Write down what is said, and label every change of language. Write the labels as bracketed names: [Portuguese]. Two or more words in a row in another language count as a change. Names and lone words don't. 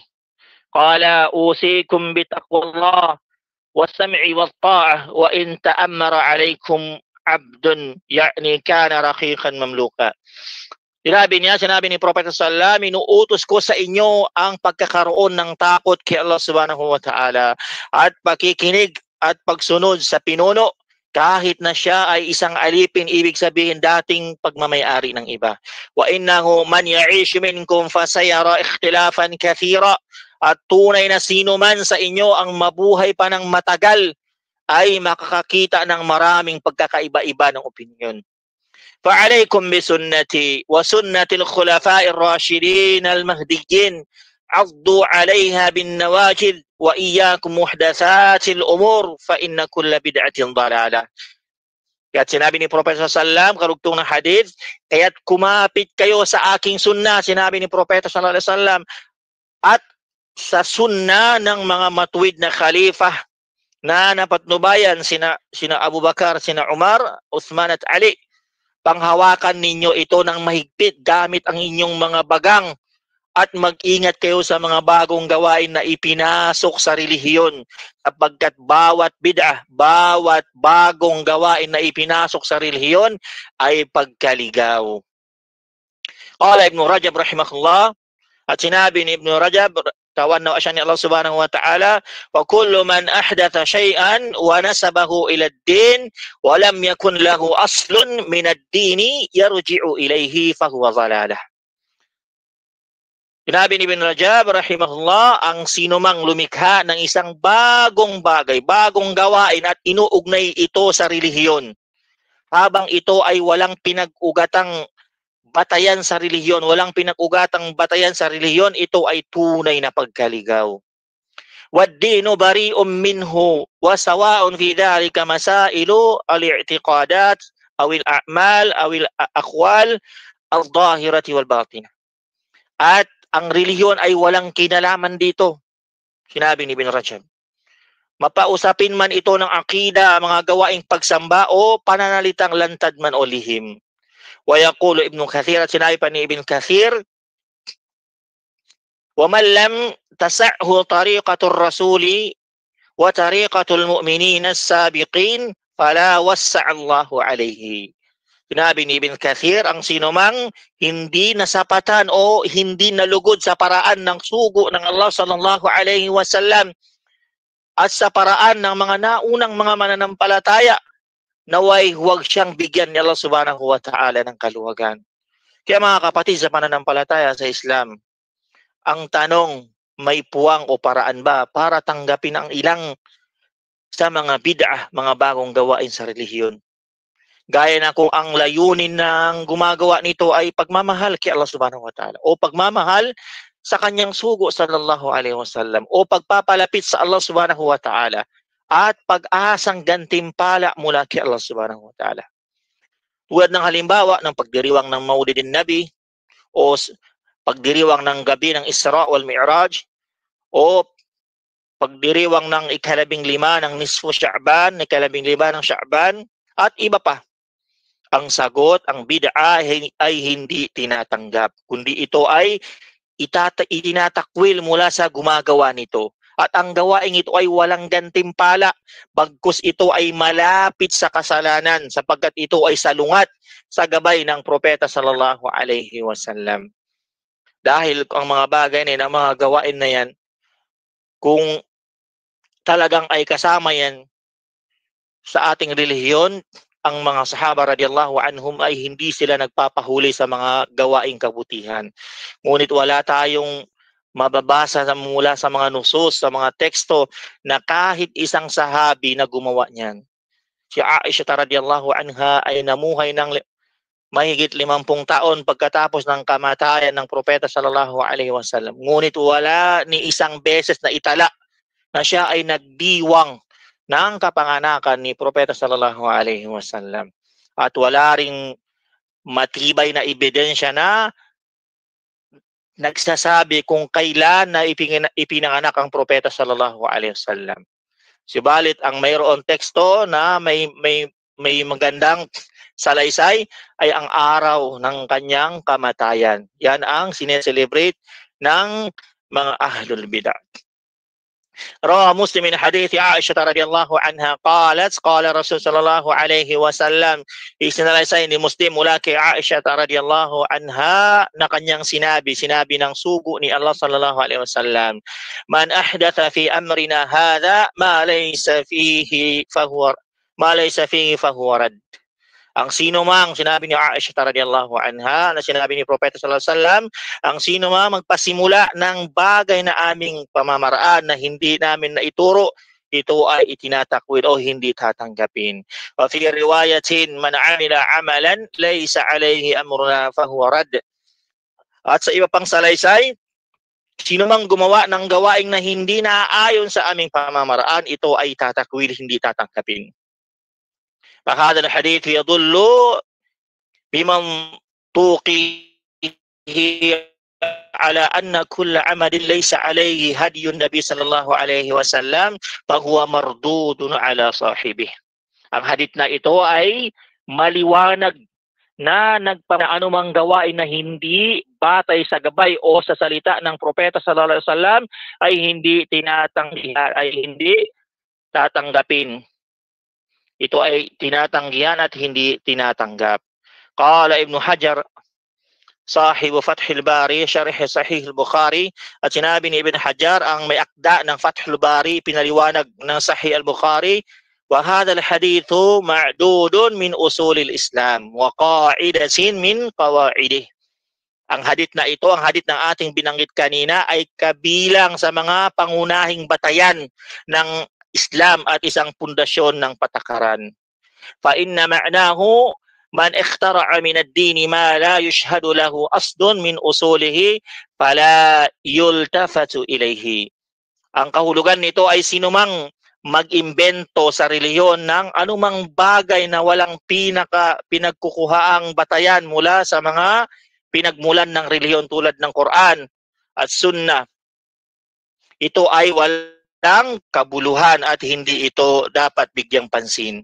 [Arabic] قال أوصيكم بتقوى الله والسمع والطاعة وإن تأمر عليكم عبد يعني كان رقيقا مملوكا. [Filipino] Sinabi ni Propeta [Arabic] صلى الله عليه وسلم, [Filipino] inuutos ko sa inyo ang pagkakaroon ng takot kay Allah [Arabic] سبحانه وتعالى [Filipino] at pakikinig at pagsunod sa pinuno kahit na siya ay isang alipin, ibig sabihin dating pagmamayari ng iba. [Arabic] وإنه من يعش منكم فسيرى اختلافا كثيرا. [Filipino] At tunay na sino man sa inyo ang mabuhay pa ng matagal ay makakakita ng maraming pagkakaiba-iba ng opinyon. [Arabic] فعليكم بسنتي وسنة الخلفاء الراشدين المهديين عضوا عليها بالنواجذ وإياكم محدثات الأمور فإن كل بدعة ضلالة. [Filipino] Kaya't sinabi ni Propeta sallallahu karugtong ng hadith, kaya't kumapit kayo sa aking sunna, sinabi ni Propeta [Arabic] صلى الله عليه وسلم, [Filipino] at sa sunna ng mga matuwid na khalifah na napatnubayan sina Abu Bakar, sina Umar, Uthman at Ali. Panghawakan ninyo ito ng mahigpit gamit ang inyong mga bagang at mag-ingat kayo sa mga bagong gawain na ipinasok sa relihiyon, sapagkat bawat bid'ah, bawat bagong gawain na ipinasok sa relihiyon ay pagkaligaw. [Arabic] قال ابن رجب رحمه الله, [Filipino] at sinabi ni Ibn Rajab, tawanaw siya ni Allah [Arabic] سبحانه وتعالى، وكل من أحدث شيئا ونسبه إلى الدين ولم يكن له أصل من الدين يرجع إليه فهو ضلالة. [Filipino] Sinabi ni Ibn Rajab rahimahullah, ang sino mang lumikha ng isang bagong bagay, bagong gawain at inuugnay ito sa relihiyon, habang ito ay walang pinag-ugatang batayan sa relihiyon, walang pinag-ugatang batayan sa relihiyon, ito ay tunay na pagkaligaw. [Arabic] والدين بريء منه وسواء في ذلك مسائل الاعتقادات أو الأعمال أو الأقوال الظاهرة والباطنة. [Filipino] At ang relihiyon ay walang kinalaman dito, sinabi ni Ibn Rajab. Mapausapin man ito ng akida, mga gawaing pagsamba o pananalitang lantad man o lihim. [Arabic] ويقول ابن كثير, [Filipino] sinabi pa ni Ibn Kathir, [Arabic] وَمَنْ لَمْ تَسَعْهُ طَرِيقَةُ الرَّسُولِ وَطَرِيقَةُ الْمُؤْمِنِينَ السَّابِقِينَ فَلَا وَسَّعَ اللَّهُ عَلَيْهِ. [Filipino] Sinabi ni Ibn Kathir, ang sino mang hindi nasapatan o hindi nalugod sa paraan ng sugo ng Allah [Arabic] صلى الله عليه وسلم [Filipino] at sa paraan ng mga naunang mga mananampalataya, naway huwag siyang bigyan ni Allah [Arabic] سبحانه وتعالى [Filipino] ng kaluwagan. Kaya mga kapatid sa pananampalataya sa Islam, ang tanong, may puwang o paraan ba para tanggapin ang ilang sa mga bid'ah, mga bagong gawain sa relihiyon? Gaya na kung ang layunin ng gumagawa nito ay pagmamahal kay Allah [Arabic] سبحانه وتعالى [Filipino] o pagmamahal sa kanyang sugo [Arabic] صلى الله عليه وسلم [Filipino] o pagpapalapit sa Allah [Arabic] سبحانه وتعالى [Filipino] at pag-asang gantimpala mula kay Allah [Arabic] سبحانه وتعالى. [Filipino] Tulad ng halimbawa ng pagdiriwang ng Maulidin Nabi o pagdiriwang ng gabi ng Isra wal Mi'raj o pagdiriwang ng ika-15 ng Nisfu Sha'ban, ika-15 ng Sha'ban at iba pa. Ang sagot, ang bid'ah ay hindi tinatanggap, kundi ito ay itinatakwil mula sa gumagawa nito. At ang gawaing ito ay walang gantimpala, bagkus ito ay malapit sa kasalanan sapagkat ito ay salungat sa gabay ng Propeta [Arabic] صلى الله عليه وسلم. [Filipino] Dahil ang mga bagay na yan, ang mga gawain na yan, kung talagang ay kasama yan sa ating relihiyon, ang mga sahaba [Arabic] رضي الله عنهم [Filipino] ay hindi sila nagpapahuli sa mga gawaing kabutihan. Ngunit wala tayong mababasa mula sa mga nusus, sa mga teksto na kahit isang sahabi na gumawa niyan. Si Aisha [Arabic] رضي الله عنها [Filipino] ay namuhay ng mahigit 50 taon pagkatapos ng kamatayan ng Propeta [Arabic] صلى الله عليه وسلم. [Filipino] Ngunit wala ni isang beses na itala na siya ay nagdiwang ng kapanganakan ni Propeta [Arabic] صلى الله عليه وسلم. [Filipino] At wala ring matibay na ebidensya na nagsasabi kung kailan na ipinanganak ang Propeta [Arabic] صلى الله عليه وسلم. [Filipino] Subalit ang mayroon teksto na may magandang salaysay ay ang araw ng kanyang kamatayan. Yan ang sineselebrate ng mga [Arabic] أهل البدع. روى مسلم من حديث عائشة رضي الله عنها قالت قال رسول صلى الله عليه وسلم, [Filipino] isinalaysay ni Muslim mula kay Aisha [Arabic] رضي الله عنها [Filipino] na kanyang sinabi ng sugo ni Allah [Arabic] صلى الله عليه وسلم, من أحدث في أمرنا هذا ما ليس فيه فهو رد. [Filipino] Ang sino mang, sinabi ni Aisha [Arabic] رضي الله عنها, [Filipino] na sinabi ni Propeta [Arabic] صلى الله عليه وسلم, [Filipino] ang sino mang magpasimula ng bagay na aming pamamaraan na hindi namin naituro, ito ay itinatakwil o hindi tatanggapin. [Arabic] وفي رواية، من عمل عملا ليس عليه أمرنا فهو رد. [Filipino] At sa iba pang salaysay, sino mang gumawa ng gawaing na hindi naaayon sa aming pamamaraan, ito ay tatakwil, hindi tatanggapin. [Arabic] فهذا الحديث يدل بمنطوقه على أن كل عمل ليس عليه هدي النبي صلى الله عليه وسلم فهو مردود على صاحبه. [Filipino] Ang hadith na ito ay maliwanag na anumang gawain na hindi batay sa gabay o sa salita ng Propeta [Arabic] صلى الله عليه وسلم [Filipino] ay hindi tatanggapin. Ito ay tinatanggihan at hindi tinatanggap. [Arabic] قال ابن حجر، صاحب فتح الباري، شارح صحيح البخاري, [Filipino] at sinabi ni Ibn Hajar, ang may akda ng Fathul Bari, pinaliwanag ng Sahih al-Bukhari, [Arabic] وهذا الحديث معدود من أصول الإسلام وقاعدة من قواعده. [Filipino] Ang hadith na ito, ang hadith ng ating binanggit kanina, ay kabilang sa mga pangunahing batayan ng Islam at isang pundasyon ng patakaran. [Arabic] فإن معناه من اخترع من الدين ما لا يشهد له أصل من أصوله فلا يلتفت إليه. [Filipino] Ang kahulugan nito ay sinumang mag-imbento sa reliyon ng anumang bagay na walang pinagkukuhaang batayan mula sa mga pinagmulan ng reliyon tulad ng Quran at Sunnah, ito ay walang kabuluhan at hindi ito dapat bigyang pansin.